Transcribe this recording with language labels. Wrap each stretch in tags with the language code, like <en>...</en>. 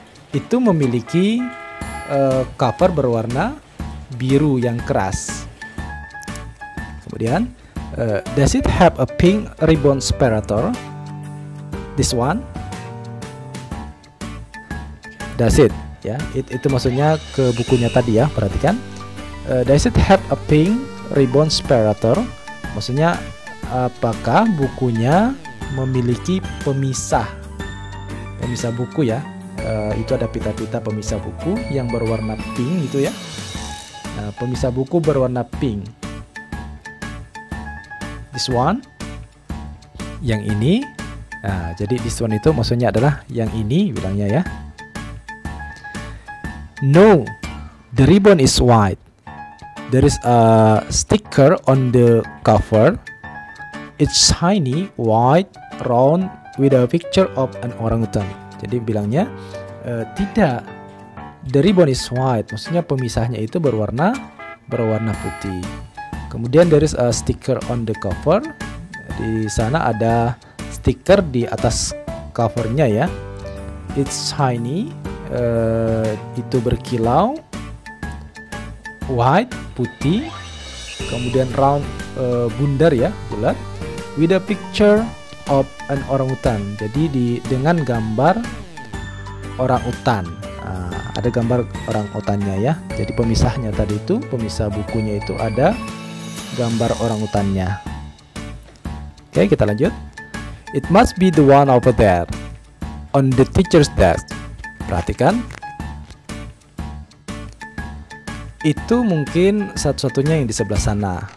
<id>Itu memiliki cover berwarna biru yang keras. Kemudian,</id> <en>does it have a pink ribbon separator? This one? Does it?</en> <id>Ya, itu maksudnya ke bukunya tadi, ya. Perhatikan. Does it have a pink ribbon separator? Maksudnya apakah bukunya memiliki pemisah buku, ya. Itu ada pita-pita pemisah buku yang berwarna pink, gitu, ya. Nah, pemisah buku berwarna pink.</id> <en>This one,</en> <id>yang ini. Nah, jadi</id> <en>this one</en> <id>itu maksudnya adalah yang ini bilangnya ya.</id> <en>No, the ribbon is white. There is a sticker on the cover. It's shiny, white, round with a picture of an orangutan.</en> <id>Jadi bilangnya tidak.</id> <en>The ribbon is white.</en> <id>Maksudnya pemisahnya itu berwarna putih. Kemudian</id> <en>there is a sticker on the cover.</en> <id>Di sana ada stiker di atas covernya ya.</id> <en>It's shiny,</en> <id>itu berkilau,</id> <en>white,</en> <id>putih, kemudian</id> <en>round,</en> <id>bundar ya, bulat,</id> <en>with a picture of an orangutan.</en> <id>Jadi dengan gambar orangutan. Nah, ada gambar orangutannya ya. Jadi pemisahnya tadi itu, pemisah bukunya itu ada gambar orangutannya. Oke, kita lanjut.</id> <en>It must be the one over there on the teacher's desk.</en> <id>Perhatikan. Itu mungkin satu-satunya yang di sebelah sana.</id>